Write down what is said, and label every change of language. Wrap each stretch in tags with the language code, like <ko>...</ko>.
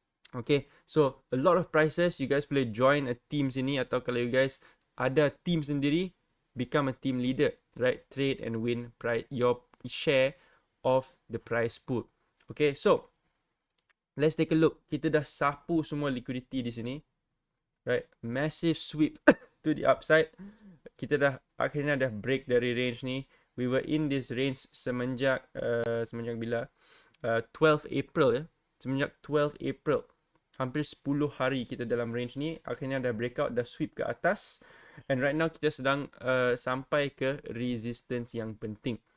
<en>Okay, so a lot of prizes. You guys boleh join a team</en> <ms>sini atau kalau</ms> <en>you guys ada team sendiri, become a team leader, right? Trade and win your share of the prize pool. Okay, so let's take a look.</en> <ms>Kita dah sapu semua liquidity di sini,</ms> <en>right? Massive sweep to the upside.</en> <ms>Kita dah akhirnya dah break dari range ni.</ms> <en>We were in this range</en> <ms>semenjak bila</ms> <en>12 April ya.</en> <ms>Semenjak 12 April. Hampir 10 hari kita dalam range ni. Akhirnya dah breakout, dah sweep ke atas.</ms> <en>And right now</en> <ms>kita sedang sampai ke resistance yang penting.</ms>